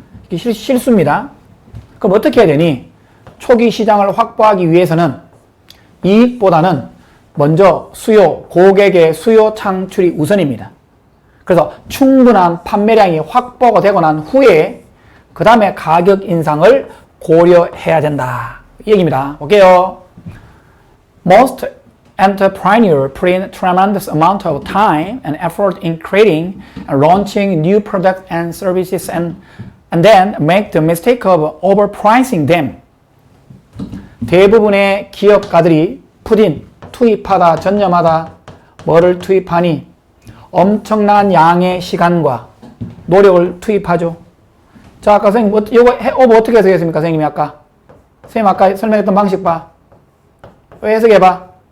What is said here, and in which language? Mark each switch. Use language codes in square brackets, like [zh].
[ko] 이게 실수입니다. 그럼 어떻게 해야 되니? 초기 시장을 확보하기 위해서는 이익보다는 먼저 고객의 수요 창출이 우선입니다. 그래서 충분한 판매량이 확보가 되고 난 후에 그 다음에 가격 인상을 고려해야 된다. 이 얘기입니다. 볼게요. Most [en] entrepreneur put in tremendous amount of time and effort in creating and launching new products and services and then make the mistake of overpricing them. [ko] 대부분의 기업가들이 투입하다, 전념하다, 뭐를 투입하니? 엄청난 양의 시간과 노력을 투입하죠. 자, 아까 선생님, 이거 오버 어떻게 해석했습니까? 선생님이 아까. 선생님 아까 설명했던 방식 봐. 해석해봐.